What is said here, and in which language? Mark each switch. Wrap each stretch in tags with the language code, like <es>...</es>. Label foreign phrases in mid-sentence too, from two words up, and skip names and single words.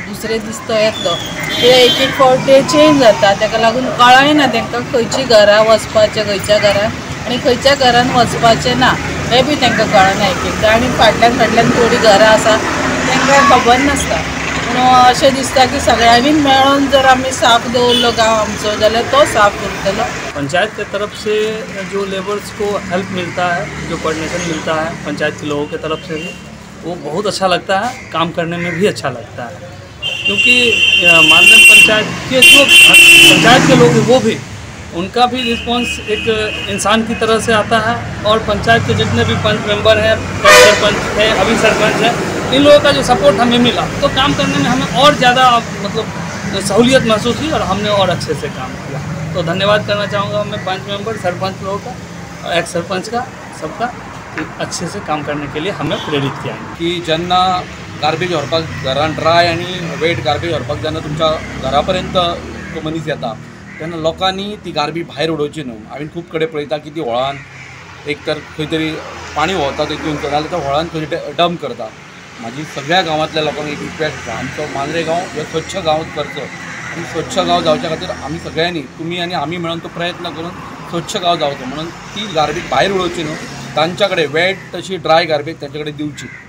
<kok>दुसरे दीस तो येतलो ते एक एक फावट ते चेंज जाता, ताका लागून कळयना तांकां खंयची घरां वचपाचें खंयच्या घरान आनी खंयच्या घरान वचपाचें ना हें बी तांकां कळना एक एकदां. आनी फाटल्यान थोडी घरां आसा तांकां खबर नासता. पूण अशें दिसता की सगळ्यांनी मेळून जर आमी साफ दवरलो गांव आमचो जाल्यार तो साफ उरतलो.</kok> <hi>पंचायत के तरफ से जो लेबर्स को हेल्प मिलता है, जो कोऑर्डिनेशन मिलता है पंचायत के लोगों की तरफ से भी, वो बहुत अच्छा लगता है, काम करने में भी अच्छा लगता है. क्योंकि मानदेय पंचायत के जो पंचायत के लोग हैं वो भी उनका भी रिस्पांस एक इंसान की तरह से आता है और पंचायत के जितने भी पंच मेंबर हैं, सरपंच है, अभी सरपंच है, इन लोगों का जो सपोर्ट हमें मिला तो काम करने में हमें और ज़्यादा मतलब सहूलियत महसूस हुई और हमने और अच्छे से काम किया. तो धन्यवाद करना चाहूँगा मैं पंच मेंबर, सरपंच लोगों का, एक्स सरपंच का, सबका अच्छे से काम करने के लिए हमें प्रेरित किया</hi> <kok>की जेन्ना गार्बेज व्हरपाक घरान ड्राय आनी</kok> <en>wet garbage</en> <kok>व्हरपाक जेन्ना तुमच्या घरापर्यंत तो मनीस येता तेन्ना लोकांनी ती गार्बेज भायर उडोवची न्हू. हांवें खूब कडेन पळयता की ती व्हळान एक तर खंय तरी पाणी व्हांवता तितून जाल्यार त्या व्हळान खंय डंप करता. म्हाजी सगळ्या गांवांतल्या लोकांक एक रिक्वेस्ट आसा, आमचो मांद्रे गांव हो स्वच्छ गांव करचो आनी स्वच्छ गांव जावच्या खातीर आमी सगळ्यांनी तुमी आनी आमी मेळून तो प्रयत्न करून स्वच्छ गांव जावचो म्हणून ती गार्बेज भायर उडोवची न्हू, तांच्या कडेन वेट तशी</kok> <en>dry garbage</en> <kok>तांचे कडेन दिवची.</kok>